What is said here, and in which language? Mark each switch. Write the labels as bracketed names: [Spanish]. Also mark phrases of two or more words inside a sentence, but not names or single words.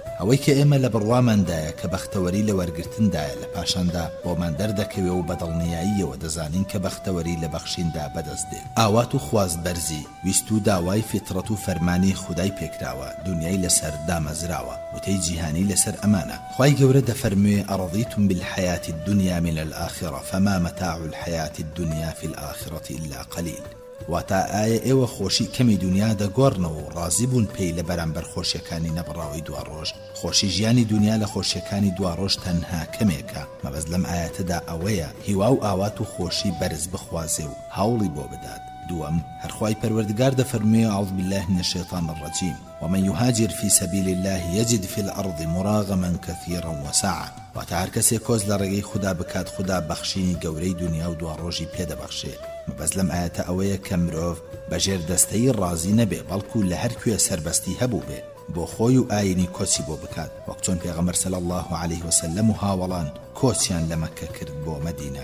[Central Kurdish] ئەوەی کە ئێمە لە بڕواماندایە کە بەختەوەری لە وەرگرتندایە لە پاشاندا بۆمان دەردەکەوێ و بەدڵنیاییەوە دەزانین کە بەختەوەری لە بەخشیندا بەدەست دێت. ئاوات و خواست بەرزی ویست و داوای فیترەت و فەرمانی خودای پێکراوە. دنیای لەسەر دامەزراوە. وتەی جیهانی لەسەر ئەمانە. خوای گەورە دەفەرموێ [Arabic] ئەڕەضیتم بالحیاة الدنیا من الآخرة فما متاع الحياة الدنيا في الآخرة إلا قليل. [Central Kurdish] واتا ئایا ئێوە خۆشی کەمی دنیا دەگۆڕنەوە و ڕازی بوون پێی لە بەرامبەر خۆشیەکانی نەبڕاوی دواڕۆژ. خۆشی ژیانی دنیا لە خۆشیەکانی دواڕۆژ تەنها کەمێکە. مەبەست لەم ئاەتەدا ئەوەیە هیوا و ئاوات و خۆشی بەرز بخوازێ و هەوڵی بۆ بدات. دووەم هەرخوای پەروەردگار دەفەرموێ [Arabic] ئەعوذ بالله من الشیطان الرجیم ومن يهاجر في سبيل الله يجد في الأرض مراغما كثيرا وسعة. [Central Kurdish] واتە هەر کەسێک کۆز لە ڕێگەی خوددا بکات خوددا بەخشینی گەورەی دنیا و دواڕۆژی پێدەبەخشێت. مەبەست لەم ئاەتە ئەوەیە کە مرۆڤ بەژێر دەستەی ڕازی نەبێ بەڵکو لە هەر کوێ سەربەستی هەبوو بێ بۆ خۆی و ئاینی کۆچی بۆ بکات. وەک چۆن پێغەمبەر [Arabic] صلی الله عليه وسلم [Central Kurdish] و هاوڵان کۆچیان لە مەکە کرد بۆ مەدینە.